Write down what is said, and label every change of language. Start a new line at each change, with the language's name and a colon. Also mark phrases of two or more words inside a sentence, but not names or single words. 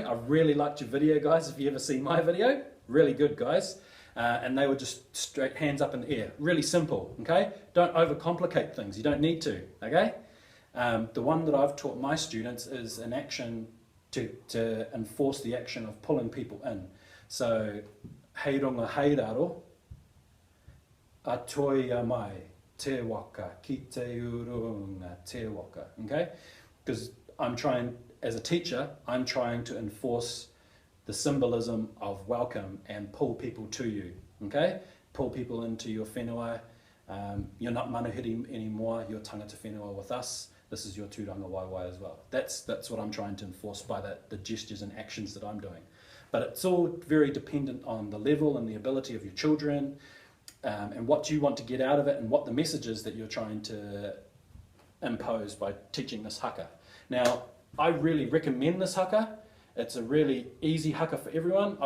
English: I really liked your video, guys. If you ever see my video, really good, guys. And they were just straight hands up in the air. Really simple, okay? Don't overcomplicate things. You don't need to, okay? The one that I've taught my students is an action to enforce the action of pulling people in. So,
Māori: hei runga hei raro, a tōia mai, te waka, ki te urunga, te waka,
English: okay? Because I'm trying, as a teacher, I'm trying to enforce the symbolism of welcome and pull people to you, okay? Pull people into your whenua. You're not manuhiri anymore, you're
Māori: tangata whenua
English: with us. This is your
Māori: tūranga waiwai
English: as well. That's what I'm trying to enforce by the gestures and actions that I'm doing. But it's all very dependent on the level and the ability of your children, and what you want to get out of it and what the message is that you're trying to impose by teaching this haka. Now, I really recommend this haka. It's a really easy haka for everyone.